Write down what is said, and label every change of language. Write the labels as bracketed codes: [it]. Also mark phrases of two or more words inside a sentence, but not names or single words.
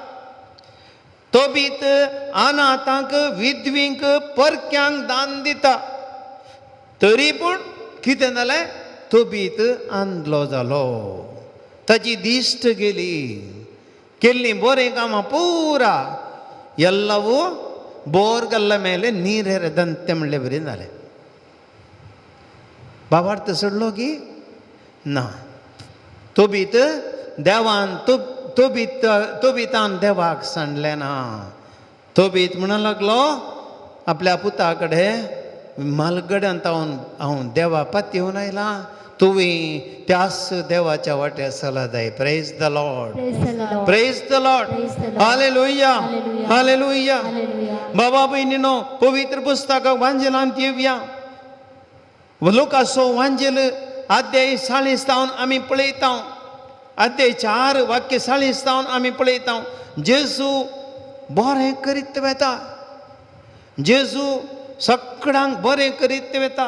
[kok] तोबीत अनाथांक विधवींक परक्यांक दान दिता. तरी पूण कितें जालें, तोबीत आंधळो जालो, ताची दिश्ट गेली, केल्लीं बरें कामां पुरा [kn] ಎಲ್ಲವೂ ಬೋರ್ಗಲ್ಲ ಮೇಲೆ ನೀರು ಹೆರೆದಂತೆ [kok] म्हणले बरें जालें. भावार्थ सोडलो की ना, तोबीत देवान तोबितान देवाक सांडलें ना. तोबीत म्हणूंक लागलो आपल्या पुता कडेन, मालगड्यांत हांव देवा पाती येवन आयला, तुवें त्याच देवाच्या वाट्यार चला जाय. [en] praise the lord, praise the lord, हालेलुया, हालेलुया. [kok] बाबा भयणीनो, पवित्र पुस्तकाक वांजेलांत येवया. लुकाचो वांजेल अध्याय 40 तावन आमी पळयता, अध्याय 4 वाक्य 40 तावन आमी पळयता. जेजू बरें करीत वेता, जेजू सगळ्यांक बरें करीत वेता.